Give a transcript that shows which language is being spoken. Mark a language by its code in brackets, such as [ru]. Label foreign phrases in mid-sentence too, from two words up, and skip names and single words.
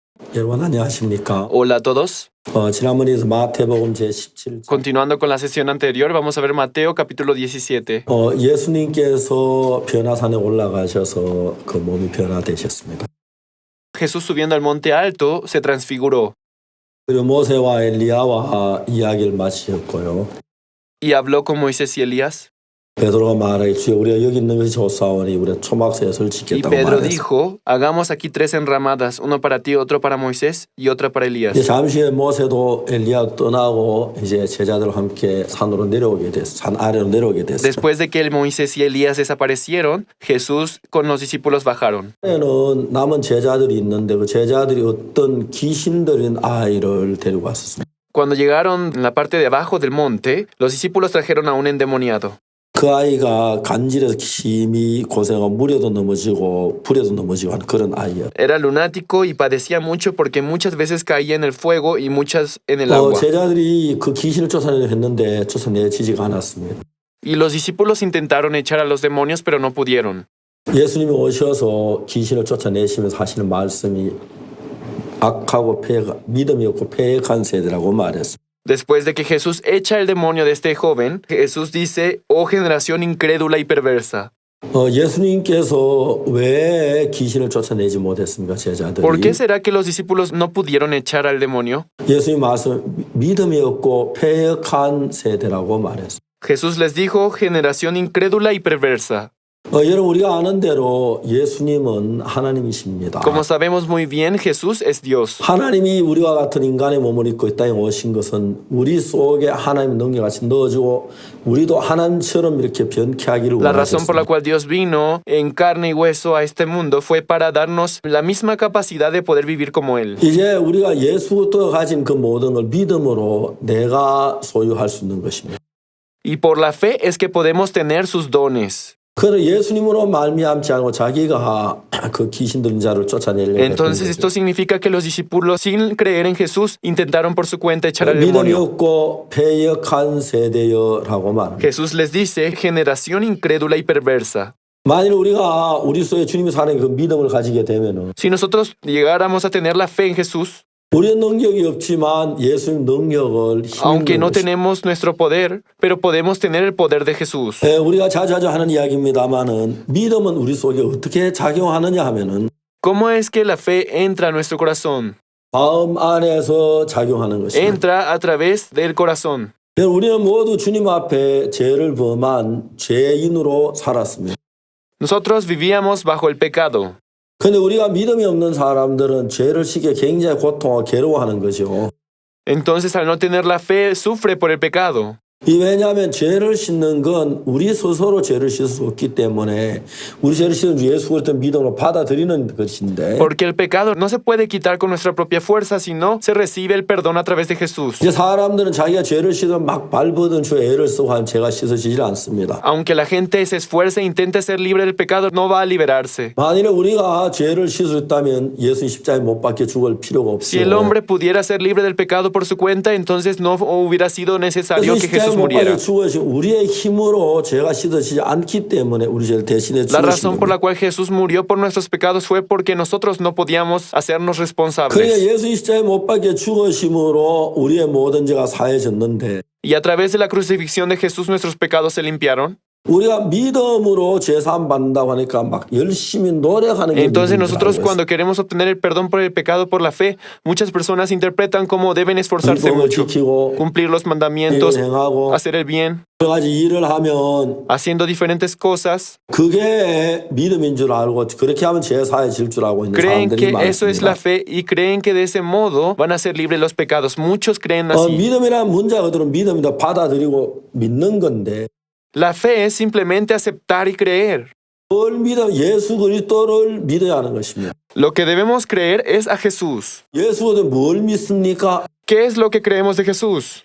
[ko] 여러분 안녕하십니까? [es] Hola a todos. [ko] 지난번에 마태복음 제17장 [es] Continuando con la sesión anterior, vamos a ver Mateo capítulo 17. [ko] 예수님께서 변화산에 올라가셔서 그 몸이 변화되셨습니다. [es] Jesús subiendo al monte alto se transfiguró [ko] 그리고 모세와 엘리야와 이야기를 마치셨고요. [es] y habló con Moisés y Elías. [ko] 베드로가 말하기 주여 우리가 여기 있는 것이 좋사오니 우리가 초막셋을 [es] Y [ko] 짓겠다고 [es] Pedro [ko] 말했어요. [es] dijo, hagamos aquí 3 enramadas, uno para ti, otro para Moisés y otra para Elías. [ko] 잠시 후에 모세도 엘리야 떠나고 이제 제자들과 함께 산으로 내려오게 됐어요. 산 아래로 내려오게 됐어요. [es] Después de que el Moisés y Elías desaparecieron, Jesús con los discípulos bajaron. [ko] 에는 남은 제자들이 있는데 그 제자들이 어떤 귀신 들인 아이를 데리고 왔었습니다. [es] Cuando llegaron en la parte de abajo del monte, los discípulos trajeron a un endemoniado. [ko] 그 아이가 간질에서 심히 고생하고 물에도 넘어지고 불에도 넘어지고 하는 그런 아이예요. [es] Era lunático y padecía mucho porque muchas veces caía en el fuego y muchas en el agua. [ko] 제자들이 그 귀신을 쫓아내려 했는데 쫓아내지지가 않았습니다. [es] Y los discípulos intentaron echar a los demonios, pero no pudieron. [ko] 예수님이 오셔서 귀신을 쫓아내시면서 하시는 말씀이 악하고 믿음이 없고 패역한 세대라고 말했습니다. [es] Después de que Jesús echa el demonio de este joven, Jesús dice, oh generación incrédula y perversa. [ko] 예수님께서 왜 귀신을 쫓아내지 못했습니까, 제자들이? [es] ¿Por qué será que los discípulos no pudieron echar al demonio? [ko] 예수님 말씀 믿음이 없고 패역한 세대라고 말했습니다. [es] Jesús les dijo, generación incrédula y perversa. [ko] 여러분 우리가 아는 대로 예수님은 하나님이십니다. [es] Como sabemos muy bien, Jesús es Dios. [ko] 하나님이 우리와 같은 인간의 몸을 입고 이 땅에 오신 것은 우리 속에 하나님의 능력을 같이 넣어주고 우리도 하나님처럼 이렇게 변케하기를 [es] La razón por la [ko] 원하셨습니다. [es] cual Dios vino en carne y hueso a este mundo fue para darnos la misma capacidad de poder vivir como Él. [ko] 이제 우리가 예수가 가진 그 모든 걸 믿음으로 내가 소유할 수 있는 것입니다. [es] Y por la fe es que podemos tener sus dones. [ko] 그는 예수님으로 말미암지 않고 자기가 그 귀신 들린 자를 쫓아내려고 했던 [es] Entonces [ko] 거죠. [es] esto significa que los discípulos, sin creer en Jesús, intentaron por su cuenta echar al [ko] 믿음이 [es] demonio. [ko] 없고 패역한 세대여라고 말합니다. [es] Jesús les dice, generación incrédula y perversa. [ko] 만일 우리가 우리 속에 주님이 사는 그 믿음을 가지게 되면은 [es] Si nosotros llegáramos a tener la fe en Jesús, [ko] 우리의 능력이 없지만 예수님 능력을 [es] aunque [ko] 힘입는 [es] no [ko] 것입니다. [es] tenemos nuestro poder, pero podemos tener el poder de Jesús. [ko] 우리가 자주 하는 이야기입니다만은 믿음은 우리 속에 어떻게 작용하느냐 하면은 [es] ¿Cómo es que la fe entra a nuestro corazón? [ko] 마음 안에서 작용하는 것입니다. [es] Entra a través del corazón. [ko] 우리는 모두 주님 앞에 죄를 범한 죄인으로 살았습니다. [es] Nosotros vivíamos bajo el pecado. [ko] 근데 우리가 믿음이 없는 사람들은 죄를 시켜 굉장히 고통하고 괴로워하는 거죠. [es] Entonces, al no tener la fe, sufre por el pecado. [ko] 왜냐하면 죄를 씻는 건 우리 스스로 죄를 씻을 수 없기 때문에 우리 죄를 씻은 주 예수 그리스도 믿음으로 받아들이는 것인데 [es] Porque el pecado no se puede quitar con nuestra propia fuerza, sino se recibe el perdón a través de Jesús. [ko] 이제 사람들은 자기가 죄를 씻으면 막 발버둥 주 애를 쓰고 하면 죄가 씻어지질 않습니다. [es] Aunque la gente se esfuerce e intente ser libre del pecado, no va a liberarse. [ko] 만일에 우리가 죄를 씻을 수 있다면 예수님 십자가에 못 박혀 죽을 필요가 [es] Si el [ko] 없어요. [es] hombre pudiera ser libre del pecado por su cuenta, entonces no hubiera sido necesario que [ko] 십자가에 [es] Jesús [ko] 못 박혀 [es] muriera. [ko] 죽으신 우리의 힘으로 죄가 씻어지지 않기 때문에 우리 죄를 대신해 [es] La [ko] 죽으신 [es] razón por [ko] 겁니다. [es] la cual Jesús murió por nuestros pecados fue porque nosotros no podíamos hacernos [ko] 그러니까 [es] responsables. [ko] 예수 십자가에 못 박혀 죽으심으로 우리의 모든 죄가 사해졌는데 [es] Y a través de la crucifixión de Jesús nuestros pecados se limpiaron. [ko] 우리가 믿음으로 제사함 받는다고 하니까 막 열심히 노력하는 게 [es] Entonces [ko] 믿음이라고 [es] nosotros [ko] 했어요. [es] cuando queremos obtener el perdón por el pecado por la fe, muchas personas interpretan como deben esforzarse [ko] 율법을 [es] mucho, [ko] 지키고 [es] cumplir los mandamientos, [ko] 일을 행하고 [es] hacer el bien, [ko] 여러 가지 일을 하면 [es] haciendo diferentes cosas. [ko] 그게 믿음인 줄 알고 그렇게 하면 죄 사해질 줄 알고 있는 [es] Creen [ko] 사람들이 [es] que eso es la [ko] 많습니다. [es] fe y creen que de ese modo van a ser libres los pecados. Muchos creen así. [ko] 믿음이란 문제가 그들은 믿음이다 받아들이고 믿는 건데 [es] La fe es simplemente aceptar y creer. [ko] 뭘 믿어 예수 그리스도를 믿어야 하는 것입니다. [es] Lo que debemos creer es a Jesús. [ko] 예수 그리스도 뭘 믿습니까? [es] ¿Qué es lo que creemos de Jesús?